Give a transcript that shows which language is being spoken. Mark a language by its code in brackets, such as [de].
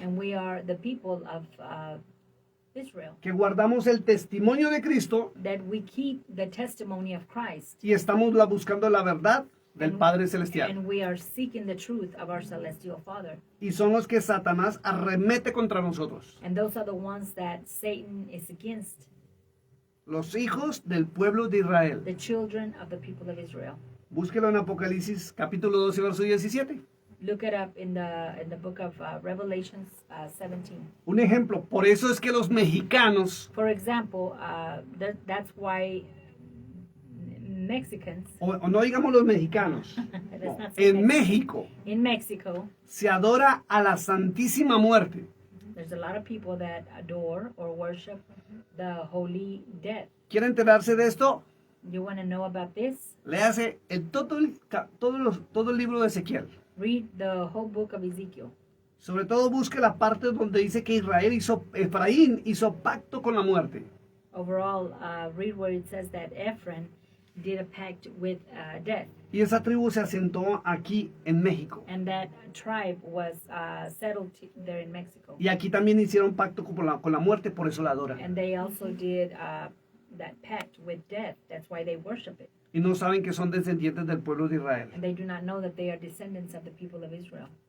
[en] And we are the people of Israel. [es] que guardamos el testimonio de Cristo [en] That we keep the testimony of Christ. [es] y estamos buscando la verdad del Padre Celestial. [en] And we are seeking the truth of our celestial Father. [es] Y son los que Satanás arremete contra nosotros, [en] And those are the ones that Satan is against, [es] los hijos del pueblo de Israel. [en] the children of the people of Israel. [es] Búsquelo en Apocalipsis capítulo 12, verso 17. [en] Look it up in the book of Revelations 17. [es] Un ejemplo, por eso es que los mexicanos, [en] For example, that's why Mexicans, [es] o no digamos los mexicanos, [en] let's [es] no, [en] not say [es] en México [en] in Mexico, [es] se adora a la Santísima Muerte. [en] there's a lot of people that adore or worship the holy dead. [es] ¿Quiere enterarse de esto? [en] You want to know about this? [es] Léase todo el libro de Ezequiel. [en] Read the whole book of Ezekiel. [es] Sobre todo busque la parte donde dice que Efraín hizo pacto con la muerte. [en] Overall, read where it says that Ephraim did a pact with death, [es] Y esa tribu se asentó aquí en México. [en] and that tribe was settled there in Mexico. [es] Y aquí también hicieron pacto con la muerte, por eso la adoran. [en] And they also did that pact with death. That's why they worship it. [es] Y no saben que son descendientes del pueblo de Israel. [en] And they do not know that they are descendants of the people of Israel.